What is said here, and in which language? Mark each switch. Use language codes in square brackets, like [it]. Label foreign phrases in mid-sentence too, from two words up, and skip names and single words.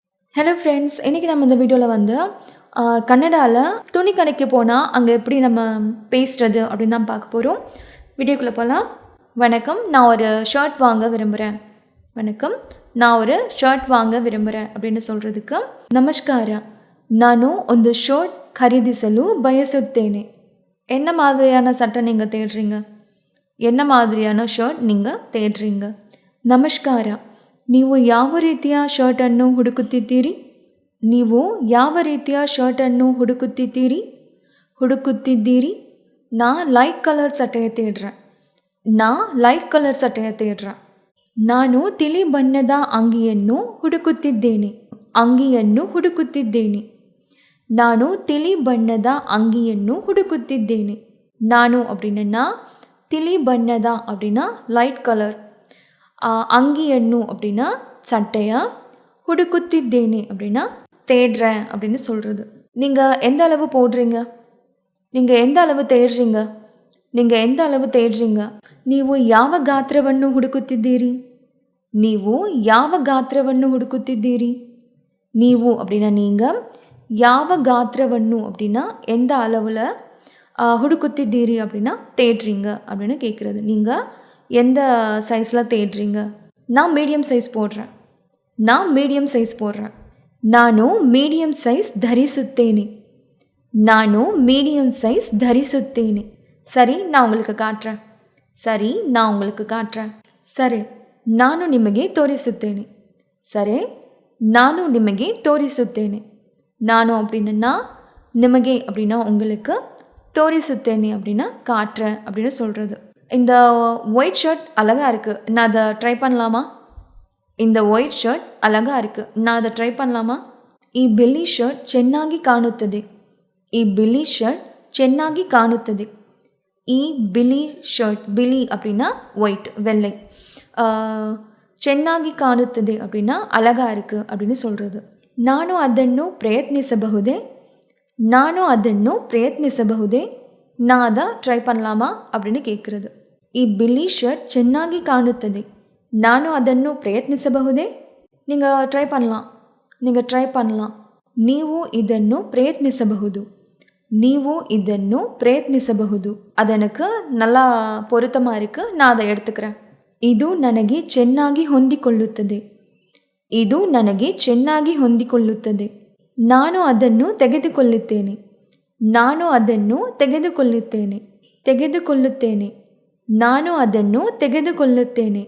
[ta] ஹலோ ஃப்ரெண்ட்ஸ், இன்றைக்கி நம்ம இந்த வீடியோவில் வந்து கன்னடாவில் துணி கடைக்கு போனால் அங்கே எப்படி நம்ம பேசுகிறது அப்படின்னு தான் பார்க்க போகிறோம். வீடியோக்குள்ளே போகலாம். வணக்கம், நான் ஒரு ஷர்ட் வாங்க விரும்புகிறேன். வணக்கம், நான் ஒரு ஷர்ட் வாங்க ವಿರುಂಬರೆ அப்படின்னு சொல்கிறதுக்கு [kn] ನಮಸ್ಕಾರ, ನಾನು ಒಂದು ಶರ್ಟ್ ಖರೀದಿಸಲು ಬಯಸುತ್ತೇನೆ. [ta] என்ன மாதிரியான சட்டை நீங்கள் தேடுறீங்க? என்ன மாதிரியான ஷர்ட் நீங்கள் தேடுறீங்க? [kn] ನಮಸ್ಕಾರ, ನೀವು ಯಾವ ರೀತಿಯ ಶರ್ಟನ್ನು ಹುಡುಕುತ್ತಿದ್ದೀರಿ? ನೀವು ಯಾವ ರೀತಿಯ ಶರ್ಟನ್ನು ಹುಡುಕುತ್ತಿದ್ದೀರಿ? [ta] ನಾ [en] light colour [ta] சட்டைய தேடுறேன். [kn] ನಾನು ತಿಳಿ ಬಣ್ಣದ ಅಂಗಿಯನ್ನು ಹುಡುಕುತ್ತಿದ್ದೇನೆ. ನಾನು ತಿಳಿ ಬಣ್ಣದ ಅಂಗಿಯನ್ನು ಹುಡುಕುತ್ತಿದ್ದೇನೆ. [ta] ನಾನು அப்படின்னா [kn] ತಿಳಿ ಬಣ್ಣದ [ta] அப்படின்னா [en] light colour, [ta] அங்கியன்னு அப்படின்னா சட்டையா, ಹುಡುಕುತ್ತಿದ್ದೇನೆ அப்படின்னா தேடுறேன் அப்படின்னு சொல்கிறது. நீங்கள் எந்த அளவு போடுறீங்க? நீங்கள் எந்த அளவு தேடுறீங்க? [kn] ನೀವು ಯಾವ ಗಾತ್ರವನ್ನು ಹುಡುಕುತ್ತಿದ್ದೀರಿ? ನೀವು [ta] அப்படின்னா நீங்கள், [kn] ಯಾವ ಗಾತ್ರವನ್ನು [ta] அப்படின்னா எந்த அளவில், ಹುಡುಕುತ್ತಿದ್ದೀರಿ அப்படின்னா தேடுறீங்க அப்படின்னு கேட்குறது. நீங்கள் எந்த சைஸில் தேடுறீங்க? நான் [en] medium size [ta] போடுறேன். [kn] ನಾನು [en] medium size [kn] ಧರಿಸುತ್ತೇನೆ. [ta] சரி, நான் உங்களுக்கு காட்டுறேன். சரி, [kn] ನಾನು ನಿಮಗೆ ತೋರಿಸುತ್ತೇನೆ. [ta] ನಾನು அப்படின்னா ನಿಮಗೆ அப்படின்னா உங்களுக்கு, ತೋರಿಸುತ್ತೇನೆ அப்படின்னா காட்டுறேன் அப்படின்னு சொல்கிறது. இந்த [en] white shirt [ta] அழகாக இருக்குது, நான் அதை ட்ரை பண்ணலாமா? [kn] ಈ ಬಿಳಿ ಶರ್ಟ್ ಚೆನ್ನಾಗಿ ಕಾಣುತ್ತದೆ. [ta] ಬಿಳಿ அப்படின்னா ஒயிட், வெள்ளை. [kn] ಚೆನ್ನಾಗಿ ಕಾಣುತ್ತದೆ [ta] அப்படின்னா அழகாக இருக்குது அப்படின்னு சொல்கிறது. [kn] ನಾನು ಅದನ್ನು ಪ್ರಯತ್ನಿಸಬಹುದೇ? [ta] நான் அதை ட்ரை பண்ணலாமா அப்படின்னு கேட்குறது. [kn] ಈ ಬಿಳಿ ಶರ್ಟ್ ಚೆನ್ನಾಗಿ ಕಾಣುತ್ತದೆ. ನಾನು ಅದನ್ನು ಪ್ರಯತ್ನಿಸಬಹುದೇ? [ta] நீங்கள் ட்ரை பண்ணலாம். [kn] ನೀವು ಇದನ್ನು ಪ್ರಯತ್ನಿಸಬಹುದು. [ta] அது எனக்கு நல்லா பொருத்தமாக இருக்குது, நான் அதை எடுத்துக்கிறேன். [kn] ಇದು ನನಗೆ ಚೆನ್ನಾಗಿ ಹೊಂದಿಕೊಳ್ಳುತ್ತದೆ. ನಾನು ಅದನ್ನು ತೆಗೆದುಕೊಳ್ಳುತ್ತೇನೆ. ನಾನು ಅದನ್ನು ತೆಗೆದುಕೊಳ್ಳುತ್ತೇನೆ.